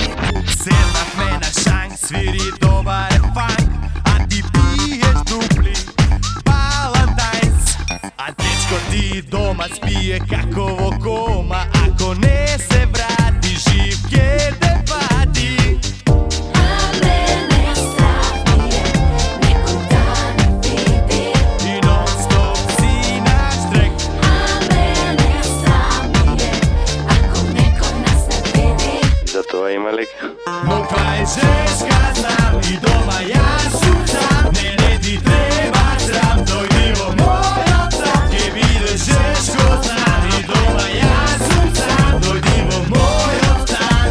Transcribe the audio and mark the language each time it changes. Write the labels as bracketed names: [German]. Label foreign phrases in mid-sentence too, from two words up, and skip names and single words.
[Macedonian] Седнахме на шанк, свири добар е фанк, а ти пиеш дупли Балантайнс. А дечко ти дома спие како во кома. Ако не се врати, жив ке те пати. [Serbian] A mene strah mi je, neko da me vidi. [Macedonian] И нон-стоп си наш трек. [Serbian] A mene strah mi je, ako neko nas ne vidi. [Macedonian] За тоа има лик. Но това е женска знам и дома јас сум сам. Не ти треба срам, дојди во мојот сам. Ке биде женско знам и дома јас сум сам. Дојди во мојот стан.